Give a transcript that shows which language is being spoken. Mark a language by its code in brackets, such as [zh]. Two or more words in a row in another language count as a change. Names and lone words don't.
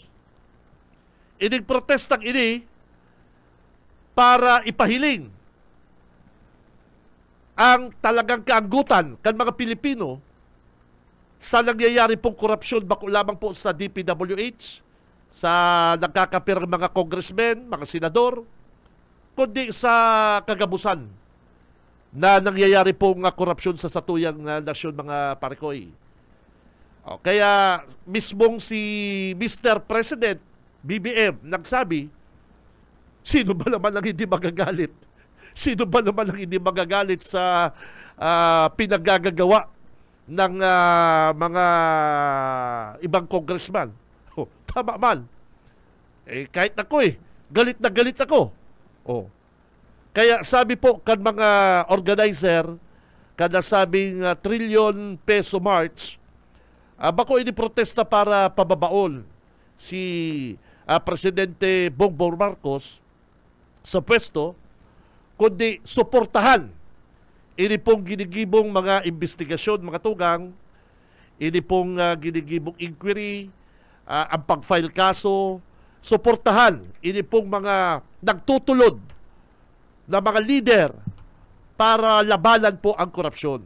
[bik] Ining protestang ini para ipahiling ang talagang kaanggutan kan mga Pilipino sa nangyayari pong korupsyon bako lamang po sa DPWH, sa nagkakapirang mga congressmen, mga senador, kundi sa kagabusan na nangyayari pong korupsyon sa satuyang nasyon mga parikoy. [tl] Kaya mismong si Mr. President BBM nagsabi, sino ba naman ang hindi magagalit? Sino ba naman ang hindi magagalit sa pinagagagawa ng mga ibang congressman? Tama man. Kahit ako galit na galit ako. [bik] Kaya sabi po kan mga organizer, kada sabing trillion peso march, bako ini protesta para pababaon si Presidente Bongbong Marcos sa pwesto, kundi suportahan ini pong ginigibong mga investigasyon, mga tugang, ini pong ginigibong inquiry, ang pag-file kaso, suportahan ini pong mga nagtutulod na mga leader para labanan po ang korupsyon.